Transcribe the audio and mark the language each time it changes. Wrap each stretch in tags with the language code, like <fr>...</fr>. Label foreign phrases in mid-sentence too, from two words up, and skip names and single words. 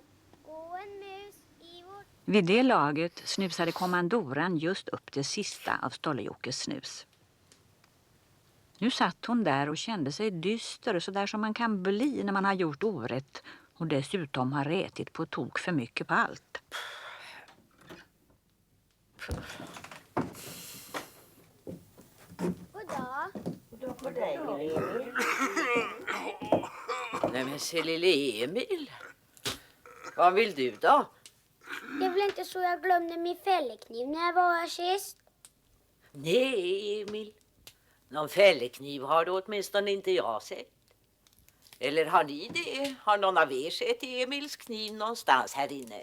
<sv>Och en mus i vårt... Vid det laget snusade kommandoran just upp det sista av Stolle-Jockes snus. Nu satt hon där och kände sig dyster, så där som man kan bli när man har gjort orätt och dessutom har rätit på tok för mycket på allt. Goddag. Goddag på dig, Emil. Nej men se lille Emil. Vad vill du då? Det är väl inte så jag glömde min fällekniv när jag var här sist? Nej, Emil. Någon fällekniv har du åtminstone inte jag sett. Eller har ni det? Har någon av er sett Emils kniv någonstans här inne?</sv>